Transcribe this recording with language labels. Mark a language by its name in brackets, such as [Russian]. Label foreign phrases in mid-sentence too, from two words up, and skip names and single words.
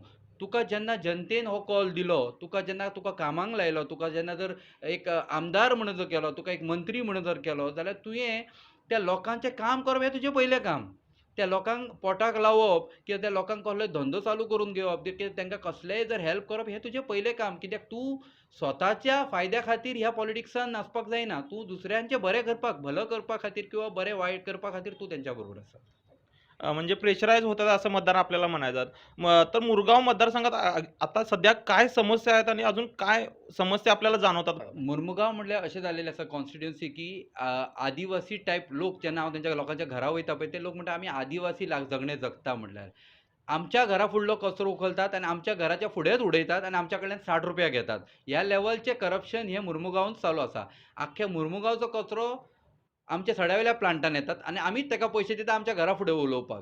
[Konkani] तुका जेन्ना जनतेन हो कॉल दिलो, जेन्ना तुका कामाक लायलो, तुका जेन्ना जर एक आमदार म्हणून जर केलो, तुका एक मंत्री म्हणून जर केलो जाल्यार तुवें त्या लोकांचें काम करप हें तुजें पयलें काम. त्या लोकांक पोटाक लावप किंवा त्या लोकांक कसलोय धंदो चालू करून घेवप, तांकां कसलेंय जर हेल्प करप हें तुजें पयलें काम. कित्याक तूं स्वताच्या फायद्या खातीर ह्या पॉलिटिक्सान नाचपाक जायना. तूं दुसऱ्यांचें बरें करपाक, भलं करपा खातीर किंवा बरें वायट करपा खातीर तूं तेंच्या बरोबर आसा. [Marathi] म्हणजे प्रेशराईज होतात असं मतदार आपल्याला म्हणायचं. तर मुरगाव मतदारसंघात आता सध्या काय समस्या आहेत आणि अजून काय समस्या आपल्याला जाणवतात? [Konkani] मुर्मुगांव म्हणल्यार अशें जाल्लेलें आसा कॉन्स्टिट्युन्सी की आदिवासी टायप लोक जेन्ना हांव तेंच्या लोकांच्या घरा वयता पळय ते लोक म्हणटा आमी आदिवासी जगणें जगता. म्हणल्यार आमच्या घरा फुडलो कचरो उखलतात आनी आमच्या घराच्या फुडेंच उडयतात आनी आमच्या कडल्यान 60 रुपया घेतात. ह्या लेवलचें करप्शन हें मुर्मुगांवांत चालू आसा. आख्ख्या मुर्मुगांवचो कचरो आमच्या सड्यावयल्या प्लांटान येतात आनी आमीच ताका पयशे दिता आमच्या घरा फुडें उलोवपाक.